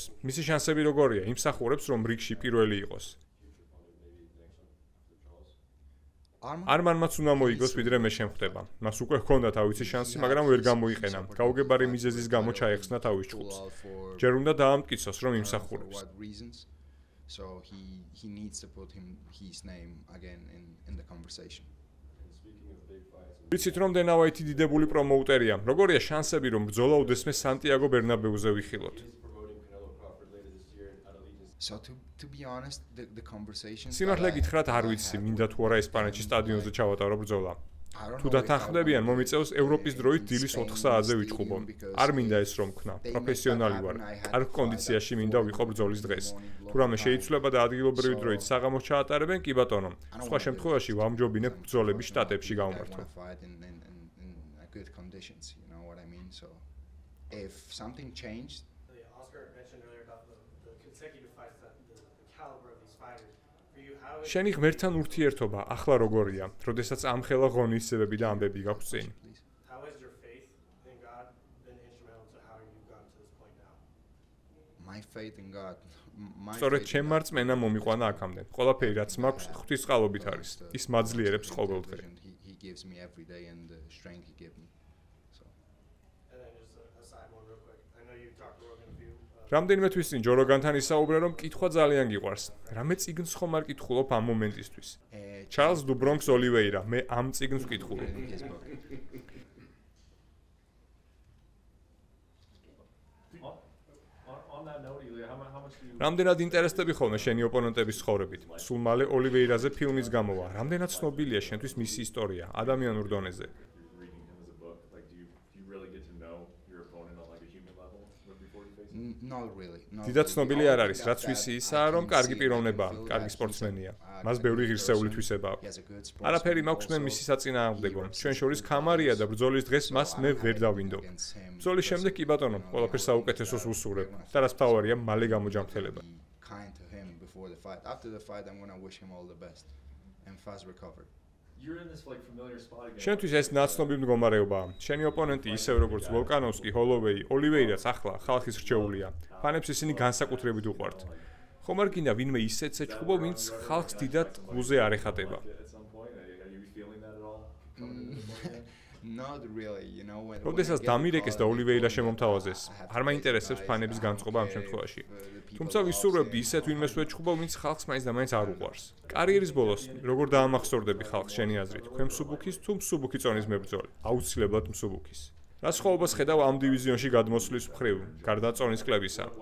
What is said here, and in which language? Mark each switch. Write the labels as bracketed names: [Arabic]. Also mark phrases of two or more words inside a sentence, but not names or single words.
[Georgian] მისი შანსები როგორია? იმსახურებს, რომ რიგში პირველი იყოს. არმანმაც უნდა მოიგოს, ვიდრე მე შემხვდება. მას უკვე ჰქონდა თავისი შანსი, მაგრამ ვერ გამოიყენა. გაუგებარი მიზეზის გამო ჩაეხსნა თავის ჯგუფს. ჯერ უნდა დაამტკიცოს, რომ იმსახურებს. [English] So he needs to put his name again in the conversation. [Georgian] ვიცით, რომ დენა ვაითი დიდებული პრომოუტერია. როგორია შანსები, რომ ბრძოლა უდესმე სანტიაგო ბერნაბეუზე ვიხილოთ? [English] So to be honest, the conversation [Georgian] სიმართლე გითხრათ, არ ვიცი, მინდა თუ არა ესპანეთში სტადიონზე ჩავატარო ბრძოლა. თუ დათანხმდებიან, მომიწევს ევროპის დროით დილის 4 საათზე ვიჩხუბო. არ მინდა ეს რომ ქნა. პროფესიონალი ვარ. კარგ კონდიციაში მინდა ვიყო ბრძოლის დღეს. თუ რამე შეიცვლება და ადგილობრივი დროით საღამოს ჩაატარებენ, კი ბატონო. სხვა შემთხვევაში ვამჯობინებ ბრძოლები შტატებში გავმართო. [English] If something changed, [Georgian] შენი ღმერთთან ურთიერთობა ახლა როგორია? როდესაც ამ ხელა ღონისძიებები და ამბები გაქვს წინ. [English] my faith in God. [Georgian] სწორედ ჩემ მარწმენა მომიყვანა აქამდე. ყველაფერი რაც მაქვს ღვთის წყალობით არის. ის მაძლიერებს ყოველ დღე. [English] He gives me every day and the strength he gives me. [Georgian] რამდენიმე თვის წინ ჯოროგანთან ისაუბრე, რომ კითხვა ძალიან გიყვარს. რამე წიგნს ხომ არ კითხულობ ამ მომენტისთვის? ჩარლზ დუბრონქს ოლივეირა, მე ამ წიგნს ვკითხულობ. რამდენად ინტერესდები ხოლმე შენი ოპონენტების ცხოვრებით? სულ მალე ოლივეირაზე ფილმის გამოვა. რამდენად ცნობილია შენთვის მისი ისტორია ადამიანურ დონეზე? [English] Not really. [Georgian] დიდად ცნობილი არ არის, რაც ვიცი ისაა, რომ კარგი პიროვნებაა, კარგი სპორტსმენია. მას ბევრი ღირსეული თვისება აქვს. არაფერი მაქვს მე მისი საწინააღმდეგო. ჩვენ შორის ქამარია და ბრძოლის დღეს მას მე ვერ დავინდობ. ბრძოლის შემდეგ კი ბატონო, ყველაფერს საუკეთესოს ვუსურებ და რაც მთავარია, მალე გამოჯანმრთელება. [English] After the fight, I'm going to wish him all the best and fast recovery. [Georgian] შენთვის ეს ნაცნობი მდგომარეობაა. შენი ოპონენტი ისევ როგორც ვოლკანოვსკი, ჰოლოვეი, ოლივეირაც ახლა ხალხის რჩეულია. ფანებს ისინი განსაკუთრებით უყვართ. ხომ არ გინდა ვინმე ისეთ ეჩხუბო, ვინც ხალხს დიდად გულზე არ ეხატება? [English] Not really, you know when [Georgian] როდესაც დამირეკეს და ოლივეირა შემომთავაზეს, არ მაინტერესებს ფანების განწყობა ამ შემთხვევაში. თუმცა ვისურვებდი ისეთ ვინმეს ვეჩხუბო, ვინც ხალხს მაინც და მაინც არ უყვარს. კარიერის ბოლოს როგორ დაამახსოვრდები ხალხს შენი აზრით? თქვენ მსუბუქის თუ მსუბუქი წონის მებრძოლი? აუცილებლად მსუბუქის. რა სხვაობას ხედავ ამ დივიზიონში გადმოსვლის მხრივ, გარდა წონის კლებისა?